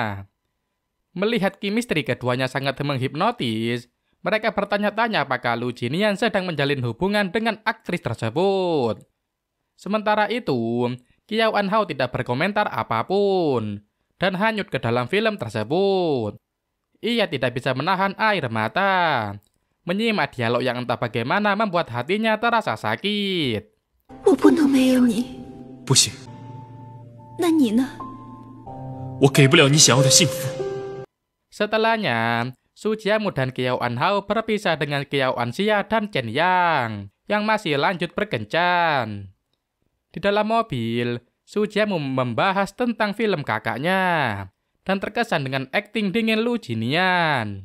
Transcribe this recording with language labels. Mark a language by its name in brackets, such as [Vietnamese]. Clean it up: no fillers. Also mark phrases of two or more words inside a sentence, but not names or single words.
[Indonesian] Melihat chemistry keduanya sangat menghipnotis, mereka bertanya-tanya apakah Lu Jinian sedang menjalin hubungan dengan aktris tersebut. Sementara itu, Kiao An Hao tidak berkomentar apapun dan hanyut ke dalam film tersebut. Ia tidak bisa menahan air mata Menyimak dialog yang entah bagaimana membuat hatinya terasa sakit. [Chinese] 我不能没有你，不行，那你呢？我给不了你想要的幸福。 [Indonesian] Setelahnya, Su Jiamu dan Qiao Anhao berpisah dengan Qiao Anxia dan Chen Yang masih lanjut berkencan. Di dalam mobil, Su Jiamu membahas tentang film kakaknya dan terkesan dengan akting dingin Lu Jinian.